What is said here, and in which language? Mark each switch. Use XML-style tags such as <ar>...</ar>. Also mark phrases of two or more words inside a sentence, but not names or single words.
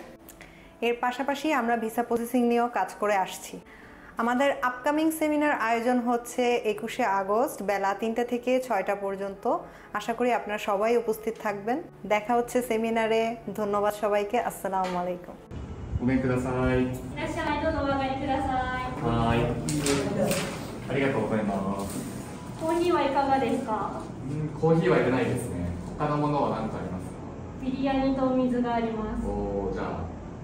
<bn>এর পাশাপাশি আমরা</bn> <en>visa processing</en> <bn>নিয়েও কাজ করে আসছি। আমাদের</bn> <en>upcoming seminar</en> <bn>আয়োজন হচ্ছে 21শে আগস্ট বেলা 3টা থেকে 6টা পর্যন্ত। আশা করি আপনারা সবাই উপস্থিত থাকবেন। দেখা হচ্ছে সেমিনারে। ধন্যবাদ সবাইকে।</bn> <ar>السلام عليكم.</ar> <ja>ごめんください。いらっしゃい、どうぞお上がりください。はい。ありがとうございます。コーヒーはいかがですか？コーヒーはいらないですね。他のものは何かありますか？ビリヤニとお水があります。</ja>